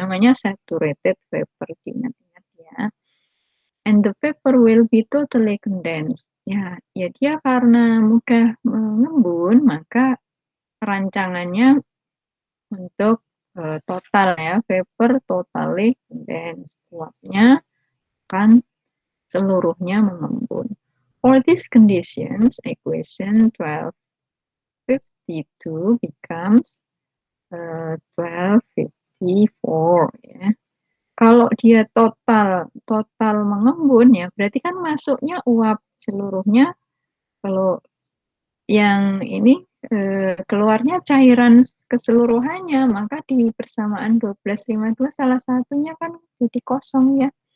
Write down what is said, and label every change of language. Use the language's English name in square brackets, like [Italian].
[English] Namanya saturated vapor, [Indonesian] diingat-ingat ya. [English] And the vapor will be totally condensed. [Indonesian] Ya, ya dia karena mudah mengembun, maka rancangannya untuk total ya, [English] vapor totally condensed. [Indonesian] Uapnya akan seluruhnya mengembun. [English] For these conditions, equation 1252 becomes 1254 ya. [Indonesian] Kalau dia total mengembun ya, berarti kan masuknya uap seluruhnya. Kalau yang ini keluarnya cairan keseluruhannya, maka di persamaan 1252 salah satunya kan jadi kosong ya.